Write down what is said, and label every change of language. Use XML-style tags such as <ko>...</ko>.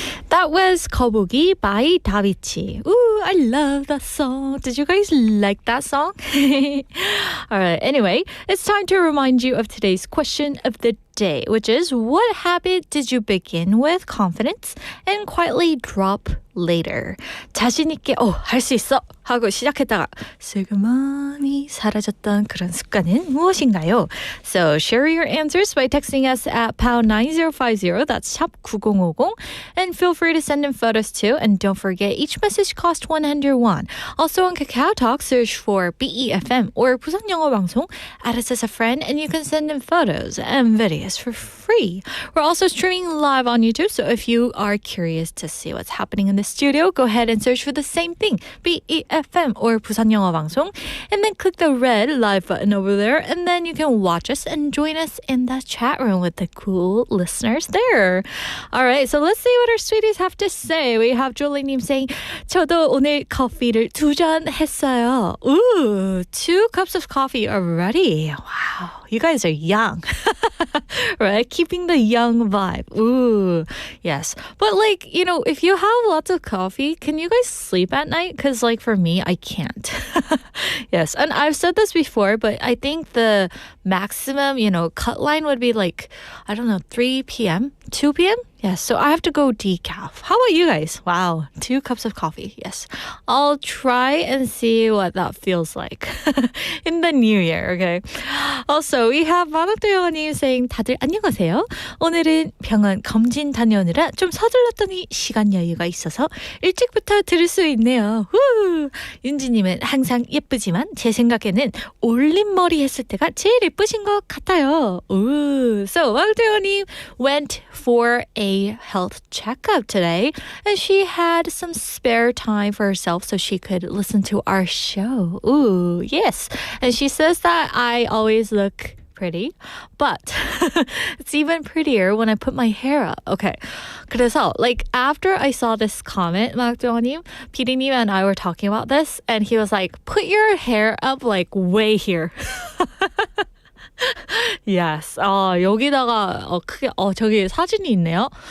<en>That was 거북이 by 다비치. Ooh, I love that song. Did you guys like that song? All right, anyway, it's time to remind you of today's question of the day, which is what habit did you begin with confidence and quietly drop later?</en> <ko>자신 있게 할 수 있어 하고 시작했다가 슬그머니 사라졌던 그런 습관은 무엇인가요?</ko> <en>So share your answers by texting us at pound 9050, that's 샵 9050, and feel free to send in photos too. And don't forget, each message costs 101. Also on Kakao Talk, search for BEFM or 부산 영어 방송, add us as a friend, and you can send in photos and videos for free. We're also streaming live on YouTube, so if you are curious to see what's happening in the studio, go ahead and search for the same thing, BEFM or 부산 영어 방송, and then click the red live button over there, and then you can watch us and join us in the chat room with the cool listeners there. All right, so let's see what our sweeties have to say. We have Julie님 saying,</en> <ko>저도 오늘 커피를 2잔 했어요.</ko> <en>Ooh, 2 cups of coffee already. Wow, you guys are young. Right? Keeping the young vibe. Ooh, yes. But like, you know, if you have lots of coffee, can you guys sleep at night? Because like for me, I can't. Yes. And I've said this before, but I think the maximum, you know, cut line would be like, I don't know, 3 p.m., 2 p.m.? Yes, so I have to go decaf. How about you guys? Wow, 2 cups of coffee. Yes, I'll try and see what that feels like in the new year, okay? Also, we have 만학도영아님 saying,</en> <ko>다들 안녕하세요. 오늘은 병원 검진 다녀오느라 좀 서둘렀더니 시간 여유가 있어서 일찍부터 들을 수 있네요. 후! 윤지님은 항상 예쁘지만 제 생각에는 올림머리 했을 때가 제일 예쁘신 것 같아요.</ko> <en>Ooh. So, 만학도영아님 went for a health checkup today, and she had some spare time for herself so she could listen to our show. Ooh, yes. And she says that I always look pretty, but it's even prettier when I put my hair up. Okay.</en> <ko>그래서</ko> <en>like after I saw this comment, 막정님, 피디님 and I were talking about this, and he was like, put your hair up like way here. Yes.</en> <ko>여기다가 크게 저기 사진이 있네요.</ko>